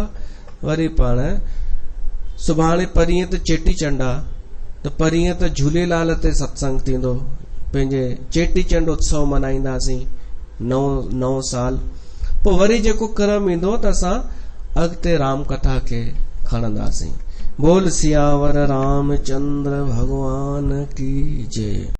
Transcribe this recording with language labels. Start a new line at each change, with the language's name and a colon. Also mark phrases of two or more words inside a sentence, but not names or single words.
Sindhi: वरी पाण सुभाणे परीहं त चेटीचंड आहे, त परीहं त झूलेलाल ते सत्संग थींदो। पंहिंजे चेटीचंड उत्सव मल्हाईंदासीं, नओं साल। पोइ वरी जेको क्रम ईंदो त असां अॻिते राम कथा खे खणंदासीं।
Hindi: बोल सियावर रामचंद्र भगवान की जय।